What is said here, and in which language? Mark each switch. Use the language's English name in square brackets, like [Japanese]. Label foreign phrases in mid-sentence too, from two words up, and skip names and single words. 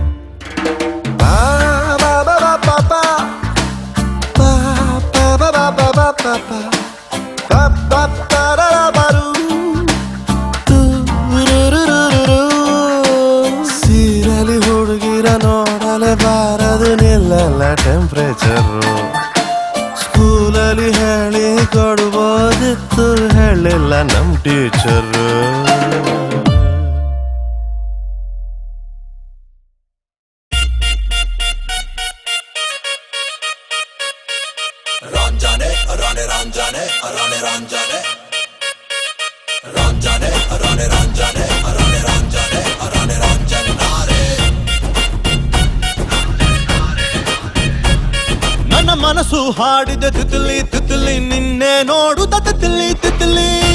[Kannada] ಸೀರೆಲಿ ಹುಡುಗಿರ ನೋಡಲೇಬಾರದು ನಿಲ್ಲಲ್ಲ ಟೆಂಪ್ರೇಚರು ಸ್ಕೂಲಲ್ಲಿ ಹೇಳಿ ಕೊಡ್ಬೋದಿತ್ತು ಹೇಳಿಲ್ಲ ನಮ್ ಟೀಚರು Ranjane, Rane Ranjane, Rane Ranjane, Ranjane, Rane Ranjane, Rane Ranjane, Rane Ranjane, ನನ್ನ ಮನಸ್ಸು ಹಾಡಿದ [Hindi] तितली तितली [Kannada] ನಿನ್ನೆ ನೋಡುತ್ತ [Hindi] तितली तितली